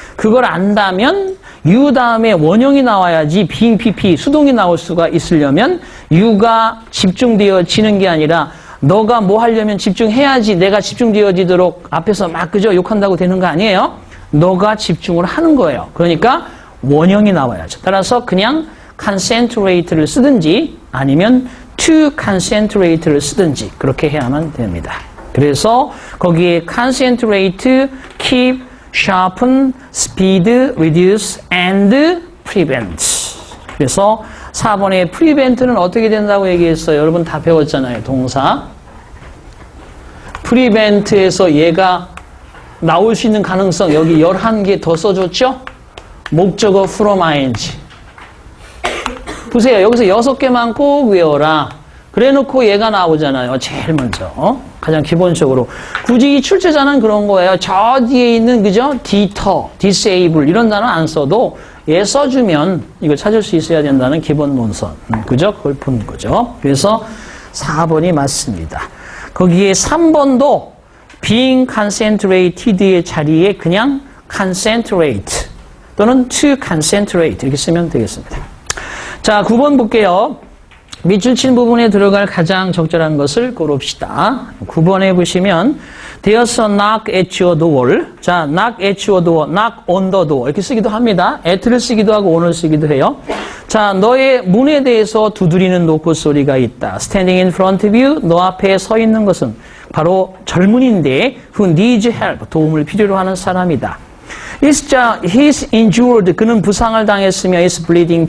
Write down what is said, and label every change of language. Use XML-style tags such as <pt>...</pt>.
<ko>그걸 안다면 you 다음에 원형이 나와야지 being pp 수동이 나올 수가 있으려면 you가 집중되어지는 게 아니라 너가 뭐 하려면 집중해야지 내가 집중되어지도록 앞에서 막 그저 욕한다고 되는 거 아니에요? 너가 집중을 하는 거예요. 그러니까 원형이 나와야죠. 따라서 그냥 concentrate를 쓰든지 아니면 to concentrate를 쓰든지 그렇게 해야만 됩니다. 그래서 거기에</ko> <en>concentrate, keep, sharpen, speed, reduce, and prevent.</en> <ko>그래서 4번의 prevent는 어떻게 된다고 얘기했어요? 여러분 다 배웠잖아요. 동사. prevent에서 얘가 나올 수 있는 가능성 여기 11개 더 써줬죠? 목적어 from ing. 보세요. 여기서 6개만 꼭 외워라. 그래 놓고 얘가 나오잖아요. 제일 먼저. 가장 기본적으로. 굳이 이 출제자는 그런 거예요. 저 뒤에 있는, 그죠? deter, disable 이런 단어 안 써도 얘 써주면 이거 찾을 수 있어야 된다는 기본 논선. 그죠? 그걸 푸는 거죠. 그래서 4번이 맞습니다. 거기에 3번도 being concentrated의 자리에 그냥 concentrate 또는 to concentrate 이렇게 쓰면 되겠습니다. 자, 9번 볼게요. 밑줄 친 부분에 들어갈 가장 적절한 것을 고릅시다. 9번에 보시면</ko> <en>There's a knock at your door. 자, knock at your door, knock on the door</en> <ko>이렇게 쓰기도 합니다. at를 쓰기도 하고 on을 쓰기도 해요. 자, 너의 문에 대해서 두드리는 노크 소리가 있다.</ko> <en>Standing in front of you,</en> <ko>너 앞에 서 있는 것은 바로 젊은이인데</ko> <en>who needs help,</en> <ko>도움을 필요로 하는 사람이다.</ko> <en>He's injured.</en> <ko>그는 부상을 당했으며</ko> <en>is bleeding.</en>